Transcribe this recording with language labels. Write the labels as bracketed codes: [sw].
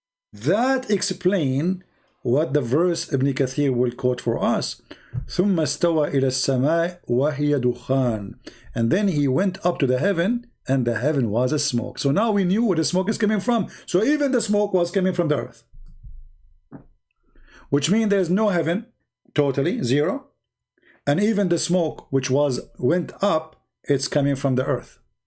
[en] That explains what the verse Ibn Kathir will quote for us. [ar] ثم استوى إلى السماء وهي دخان. [en] And then He went up to the heaven, and the heaven was a smoke. So now we knew where the smoke is coming from. So even the smoke was coming from the earth. which means there's no heaven, totally, zero. And even the smoke which went up, it's coming from the earth.